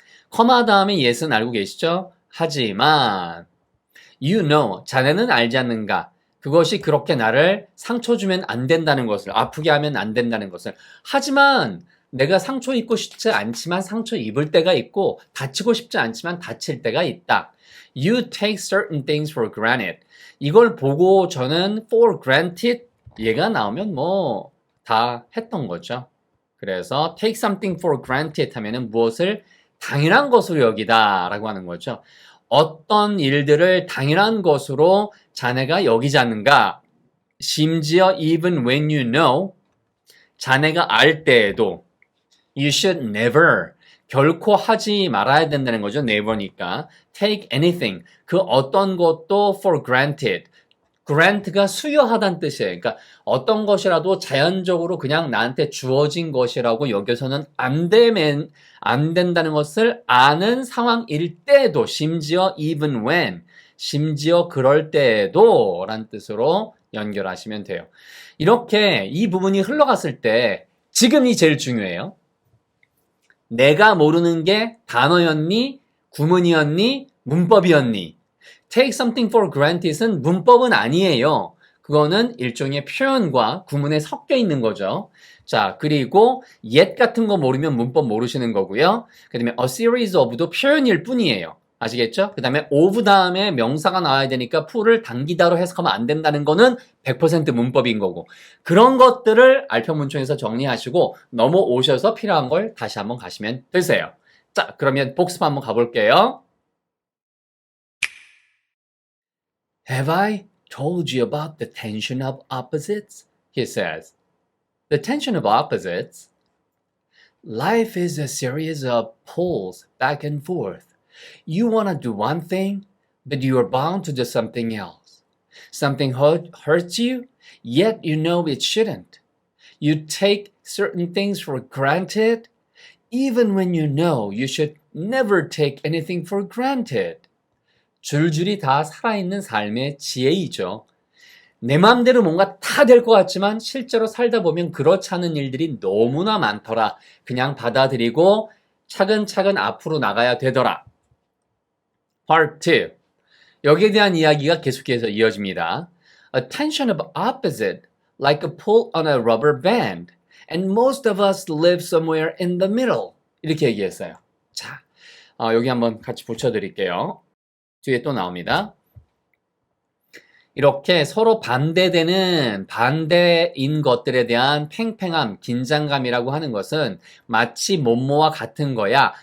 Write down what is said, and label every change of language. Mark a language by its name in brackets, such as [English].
[Korean] 커마 다음에 yes는 알고 계시죠? 하지만 [English] you know, [Korean] 자네는 알지 않는가? 그것이 그렇게 나를 상처 주면 안 된다는 것을, 아프게 하면 안 된다는 것을. 하지만 내가 상처 입고 싶지 않지만 상처 입을 때가 있고 다치고 싶지 않지만 다칠 때가 있다. [English] You take certain things for granted. [Korean] 이걸 보고 저는 [English] for granted [Korean] 얘가 나오면 뭐 다 했던 거죠. 그래서 [English] take something for granted [Korean] 하면은 무엇을 당연한 것으로 여기다 라고 하는 거죠. 어떤 일들을 당연한 것으로 자네가 여기지 않는가? 심지어 [English] even when you know, [Korean] 자네가 알 때에도 [English] you should never, [Korean] 결코 하지 말아야 된다는 거죠. never니까. [English] take anything, [Korean] 그 어떤 것도 [English] for granted. [Korean] grant가 수여하다는 뜻이에요. 그러니까 어떤 것이라도 자연적으로 그냥 나한테 주어진 것이라고 여겨서는 안 된다는 것을 아는 상황일 때도, 심지어 [English] even when, [Korean] 심지어 그럴 때에도 라는 뜻으로 연결하시면 돼요. 이렇게 이 부분이 흘러갔을 때 지금이 제일 중요해요. 내가 모르는 게 단어였니? 구문이었니? 문법이었니? [English] Take something for granted은 [Korean] 문법은 아니에요. 그거는 일종의 표현과 구문에 섞여 있는 거죠. 자, 그리고 yet 같은 거 모르면 문법 모르시는 거고요. 그 다음에 [English] a series of [Korean] 도 표현일 뿐이에요. 아시겠죠? 그 다음에 of 다음에 명사가 나와야 되니까 full을 당기다로 해석하면 안 된다는 거는 100% 문법인 거고, 그런 것들을 알편문총에서 정리하시고 넘어오셔서 필요한 걸 다시 한번 가시면 되세요. 자, 그러면 복습 한번 가볼게요. [English] Have I told you about the tension of opposites? He says. The tension of opposites. Life is a series of pulls back and forth. You want to do one thing, but you are bound to do something else. Something hurts you, yet you know it shouldn't. You take certain things for granted, even when you know you should never take anything for granted. [Korean] 줄줄이 다 살아있는 삶의 지혜이죠. 내 마음대로 뭔가 다 될 것 같지만 실제로 살다 보면 그렇지 않은 일들이 너무나 많더라. 그냥 받아들이고 차근차근 앞으로 나가야 되더라. [English] Part 2. [Korean] 여기에 대한 이야기가 계속해서 이어집니다. [English] A tension of opposite, like a pull on a rubber band. And most of us live somewhere in the middle. [Korean] 이렇게 얘기했어요. 자, 여기 한번 같이 붙여드릴게요. 뒤에 또 나옵니다. 이렇게 서로 반대되는 반대인 것들에 대한 팽팽함, 긴장감이라고 하는 것은 마치 뭐뭐와 같은 거야.